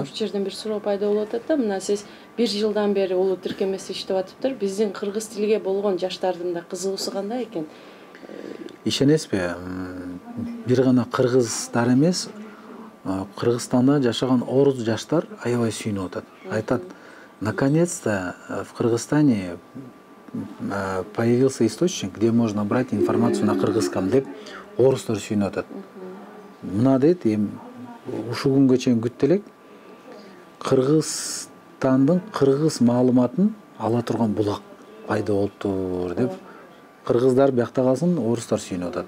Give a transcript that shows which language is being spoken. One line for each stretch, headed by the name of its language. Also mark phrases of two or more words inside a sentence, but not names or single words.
Kyrgyz: Ушул жерден бир суроо пайда болуп атат да. Мына сиз 1 жылдан бери улут тиркемеси иштеп атыптыр. Биздин кыргыз тилге болгон жаштардын да кызыгуусу кандай экен? Ишенесизби? Бир гана кыргыздар эмес, Кыргызстанда жашаган орус жаштар аябай сүйүнүп атат. Айтат,
Russian: наконец-то в Кыргызстане появился источник, где можно брать информацию на кыргызском
Kyrgyz: деп орустар сүйүнүп атат. Мына дейт, ушул күнгө чейин күттү элек, Кыргызстандын кыргыз маалыматын ала турган булак пайда болуптур деп кыргыздар биякта калсын, орустар сүйүнүп атат.